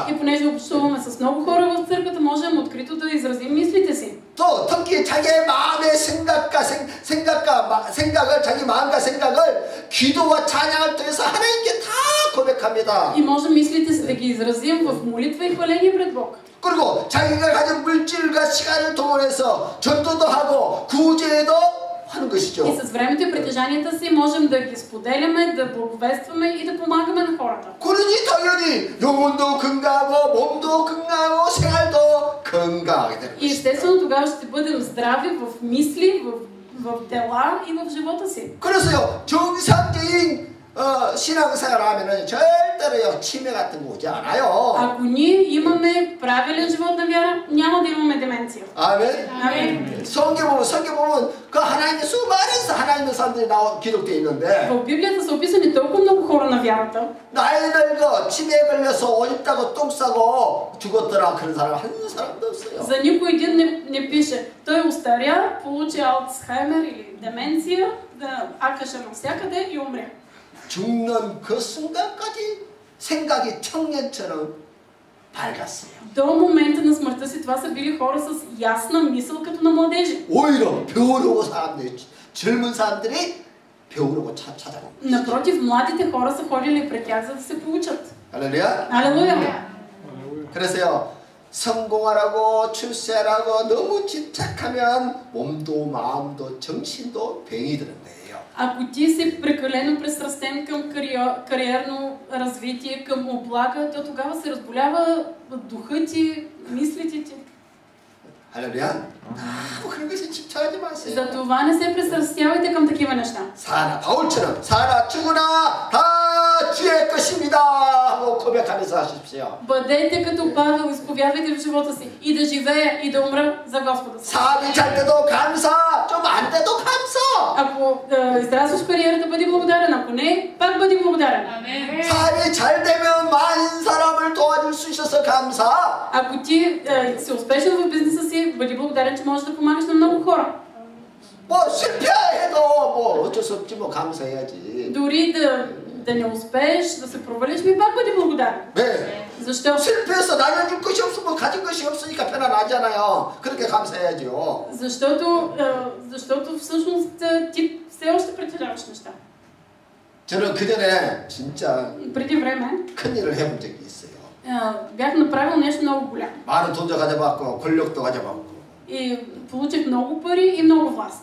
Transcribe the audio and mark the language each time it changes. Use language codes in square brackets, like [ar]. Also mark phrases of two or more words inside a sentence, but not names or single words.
[bg] И понеже общуваме с много хора в църквата, можем открито да изразим мислите си. [ko] 또 특히 자기의 마음의 생각을 자기 마음과 생각을 기도와 찬양을 통해서 하나님께 다 고백합니다. [bg] И можем мислите си да ги изразим в молитва и хваление пред Бог. [ko] 그리고 자기가 가진 물질과 시간을 동원해서 전도도 하고 구제도 하는 것이죠. [bg] И с времето и притежанията си можем да ги споделяме, да благовестваме и да помагаме на хората. [ko] 그러니 당연히 영혼도 건강하고 몸도 건강하고 생활도 건강하게 되는 [bg] И [ko] 것이죠. [bg] естествено тогава ще бъдем здрави в мисли, в дела и в живота си. [ko] 그래서요 정상적인 신앙생활 하면은 절대로요 치매 같은 거 오지 않아요. [bg] Ако ние имаме правилен живот на вяра, няма да имаме деменция. [ko] 아멘. [bg] Амин. [ko] 성경 보면 그 하나님의 수많은 하나님의 사람들이 기록되어 있는데 [bg] В Библията са описани толкова много хора на вярата. [ko] 나이 늙어 치매에 걸려서 오줌 똥 싸고 죽었더라 그런 사람 한 사람도 없어요. [bg] За никой един не пише. Той остаря, получи алцхаймер или деменция, акаше навсякъде и умря. [ko] 죽는 그 순간까지 생각이 청년처럼 밝았어요. [bg] До момента на смъртта си това са били хора с ясна мисъл като на младежи. [ko] 오히려 배우려고 젊은 사람들이 배우려고 찾아갑니다. [bg] Напротив, младите хора са ходили пред тях, за да се получат. [ko] 할렐루야. [bg] Алелуя! [ko] 그래서요 성공하라고 출세하라고 너무 집착하면 몸도 마음도 정신도 병이 드는 거예요. [bg] Ако ти си прекалено пристрастен към кариерно развитие, към облага, то тогава се разболява духът ти, мислите ти. [ko] 할렐루야. 너무 그런 것에 집착하지 마세요. [bg] Затова не се пристрастявайте към такива неща. [ko] 사나 바울처럼 사나 죽으나 다 주의 것입니다 하고 고백하면서 하십시오. [bg] Бъдете като Павел, изповядвайте в живота си и да живея и да умра за Господа си. [ko] 사업이 잘 돼도 감사, 좀 안 돼도 감사. [bg] Ако израстваш кариерата, бъди благодарен. Ако не, пак бъди благодарен. [ko] 사업이 잘 되면 많은 사람을 도와줄 수 있어서 감사. [bg] Ако ти си успешен в бизнеса си, бъди благодарен, че можеш да помагаш на много хора. [ko] 뭐 실패해도 뭐 어쩔 수 없지 뭐 감사해야지. [bg] Дори да не успееш, да се провалиш, ми пак бъди благодарен. [ko] 네. [bg] Защо? [ko] 실패해서 나눠줄 것이 없으면 가진 것이 없으니까 편안하잖아요. 그렇게 감사해야죠. [bg] Защото всъщност ти все още притежаваш неща. [ko] 저는 그 전에 진짜 [bg] Преди време [ko] 큰 일을 해본 적이 있어요. [bg] бях направил нещо много голямо. [ko] 많은 돈도 가져봤고 권력도 가져봤고. [bg] И получих много пари и много власт.